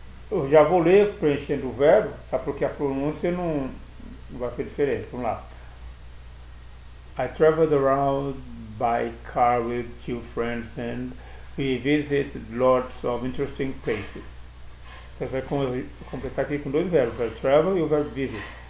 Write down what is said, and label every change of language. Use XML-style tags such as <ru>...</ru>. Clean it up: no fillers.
<pt>Eu já vou ler preenchendo o verbo, tá? Porque a pronúncia não vai ser diferente. Vamos lá.</pt> <en>I traveled around by car with two friends and we visited lots of interesting places.</en> <pt>Você vai completar aqui com dois verbos, o verbo travel e o verbo visit.</pt>